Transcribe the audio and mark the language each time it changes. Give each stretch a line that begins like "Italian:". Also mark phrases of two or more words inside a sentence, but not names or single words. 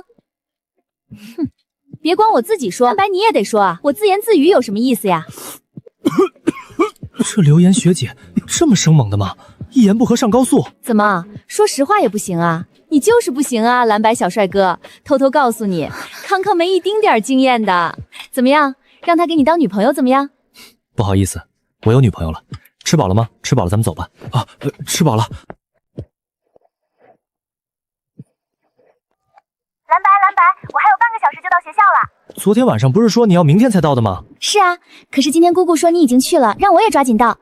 Chinese: 哼，別光我自己說，藍白你也得說啊，我自言自語有什麼意思呀？這劉岩學姐這麼生猛的嗎？一言不合上高速？怎麼說實話也不行啊？你就是不行啊，藍白小帥哥，偷偷告訴你，康康沒一丁點兒經驗的。怎麼樣，讓他給你當女朋友怎麼樣？不好意思，我有女朋友了。吃飽了嗎？吃飽了咱們走吧。啊，吃飽了。藍白，我還有半個小時就到學校了。昨天晚上不是說你要明天才到的嗎？是啊，可是今天姑姑說你已經去了，讓我也抓緊到。